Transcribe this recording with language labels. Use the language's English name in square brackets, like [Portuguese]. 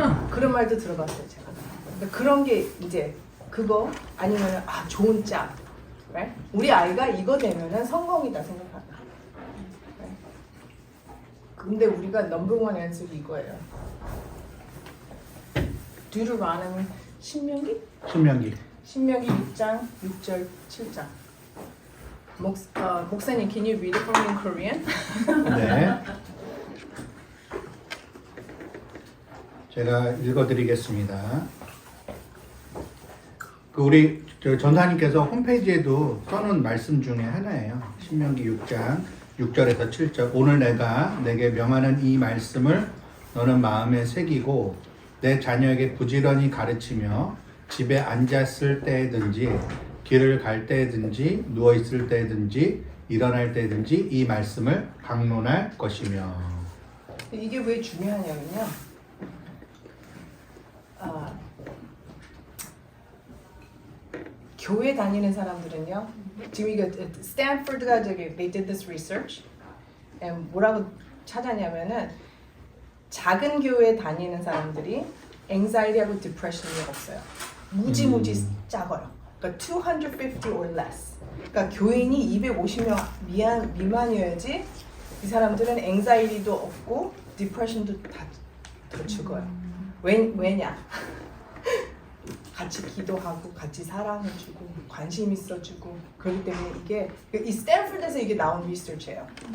[Korean] 그런 말도 들어봤어요 제가. 근데 그런 게 이제 그거 아니면은 좋은 짝. [English] right? [Korean] 우리 아이가 이거 되면은 성공이다 생각한다. [English] right? [Korean] 근데 우리가 넘버 원 앤서가 이거예요. Deuteronomy 신명기? 신명기 6장 6절 7장. 목사님, [English] can you read it for me in Korean? [Korean] 네. 제가 읽어드리겠습니다. 우리 전사님께서 홈페이지에도 써놓은 말씀 중에 하나예요. 신명기 6장 6절에서 7절. 오늘 내가 내게 명하는 이 말씀을 너는 마음에 새기고 내 자녀에게 부지런히 가르치며 집에 앉았을 때든지 길을 갈 때든지 누워 있을 때든지 일어날 때든지 이 말씀을 강론할 것이며. 이게 왜 중요하냐면요. 교회 다니는 사람들은요. 지금 이거 스탠포드가 [English] they did this research. [Korean] 뭐라고 찾았냐면은 작은 교회 다니는 사람들이 anxiety하고 depression이 없어요. 무지무지 작아요. 그러니까 [English] 250 or less. [Korean] 그러니까 교인이 250명 미만이어야지 이 사람들은 anxiety도 없고 depression도 다 더 죽어요. 왜냐? 같이 기도하고 같이 사랑해주고 관심 있어주고 그렇기 때문에 이게 이 스탠포드에서 이게 나온 리서치예요.